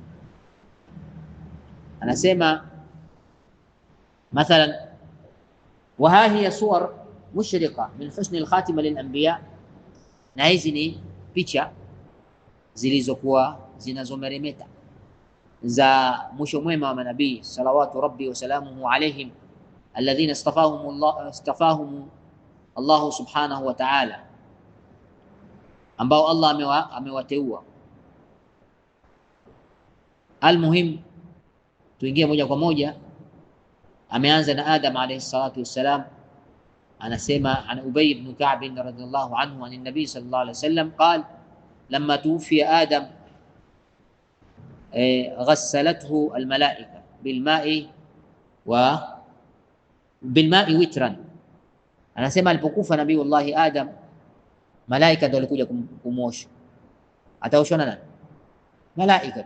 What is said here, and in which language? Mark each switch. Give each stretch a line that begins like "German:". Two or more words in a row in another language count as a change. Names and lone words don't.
Swahili: Anasema mathalan,
Arabic: وهي صور مشرقة من حسن الخاتمة للأنبياء,
Swahili: na hizi ni picha zilizokuwa zinazomeremeta za mwisho mwema wa manabii
Arabic: صلوات ربي وسلامه عليهم الذين اصطفاهم الله سبحانه وتعالى,
Swahili: ambao Allah amewateua. Almuhim, tuingie moja kwa moja. Ameanza na Adam
Arabic: عليه الصلاة والسلام. Anasema عن أبي بن كعب رضي الله عنه عن النبي صلى الله عليه وسلم قال لما توفي آدم غسلته الملائكة بالماء وترا.
Swahili: Anasema alipokufa Nabiiullah Adam, malaika ndio walikuja kumwosha. Ataoshwa na nani? Malaika.